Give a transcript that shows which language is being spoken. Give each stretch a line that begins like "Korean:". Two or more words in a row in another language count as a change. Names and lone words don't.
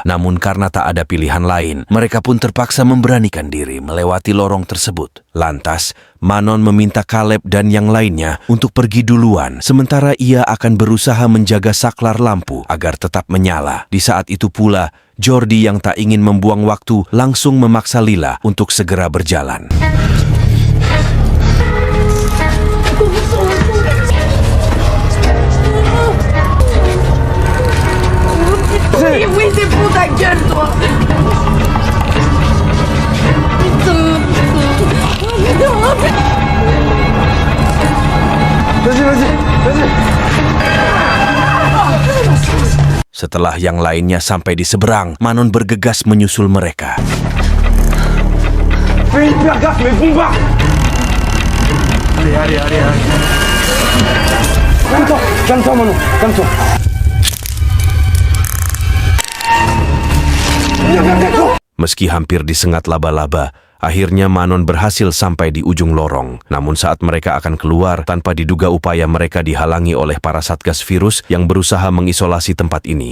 Indonesian: Namun karena tak ada pilihan lain, mereka pun terpaksa memberanikan diri melewati lorong tersebut. Lantas, Manon meminta Caleb dan yang lainnya untuk pergi duluan, sementara ia akan berusaha menjaga saklar lampu agar tetap menyala. Di saat itu pula, Jordi yang tak ingin membuang waktu langsung memaksa Lila untuk segera berjalan.
French: Oui, c'est pour ta gueule, toi. Putain. Vas-y.
Indonesian: Setelah yang lainnya sampai di seberang, Manon bergegas menyusul mereka.
French: Fais hyper gaffe, mais bombarde. Allez. Calme-toi, Manon, calme-toi.
Indonesian: Meski hampir disengat laba-laba, akhirnya Manon berhasil sampai di ujung lorong. Namun saat mereka akan keluar, tanpa diduga upaya mereka dihalangi oleh para satgas virus yang berusaha mengisolasi tempat ini.